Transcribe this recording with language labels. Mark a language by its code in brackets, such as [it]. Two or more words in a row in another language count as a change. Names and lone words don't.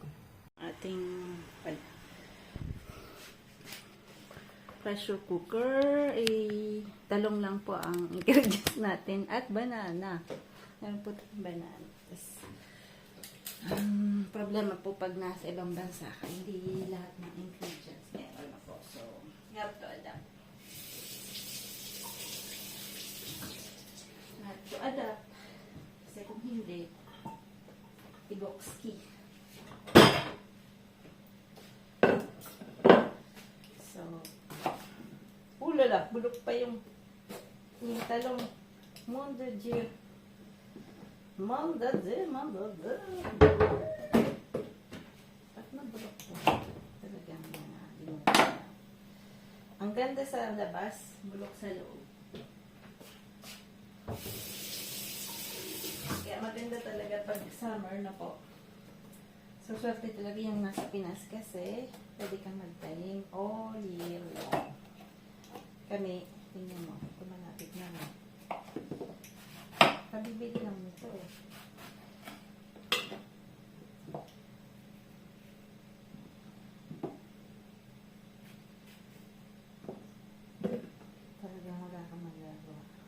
[tl] Ating [en] pressure cooker. [tl] Talong lang po ang ingredients natin. At banana. Meron po banana. Problema po pag nasa ibang bansa hindi lahat ng ingredients meron na po. [en] So, you have to adapt. You have to adapt. [tl] Kasi kung hindi, ibokski. So, ulala, bulok pa yung talong. [fr] Mon de Dieu. [tl] Ba't nabulok po? Talagang limutan. Ang ganda sa labas, bulok sa loob. Kaya maganda talaga pag summer na po. So, swerte talaga yung nasa Pinas kasi pwede kang magtanim [en] all year long. [tl] Kami, tingnan mo, kumalapit naman. Kabibili lang nito eh. Talagang wala kang magagawa.